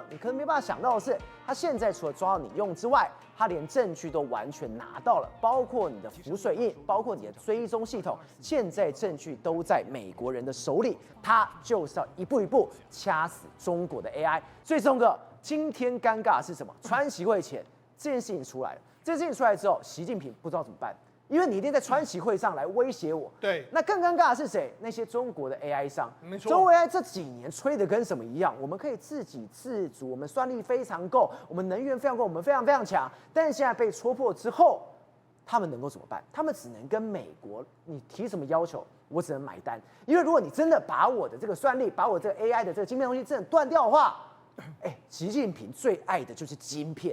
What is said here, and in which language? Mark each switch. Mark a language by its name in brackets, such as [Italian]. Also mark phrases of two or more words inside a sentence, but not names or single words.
[Chinese] 你可能沒辦法想到的是，他現在除了抓到你用之外，他連證據都完全拿到了，包括你的浮水印，包括你的追蹤系統，現在證据都在美國人的手裡，他就是要一步一步掐死中國的 AI。所以，钟哥，今天尴尬的是什麼？川習會前這件事情出來了，這件事情出來之後，習近平不知道怎麼辦。因為你一定在川習會上來威脅我，对，那更尷尬的是誰？那些中國的 AI 商，沒錯，中國 AI 這幾年吹得跟什麼一樣？我們可以自給自足，我們算力非常夠，我們能源非常夠，我們非常非常強。但是現在被戳破之後，他們能夠怎麼辦？他們只能跟美國，你提什麼要求，我只能買單。因為如果你真的把我的這個算力，把我這個 AI 的這個晶片東西真的斷掉的話，習近平最愛的就是晶片，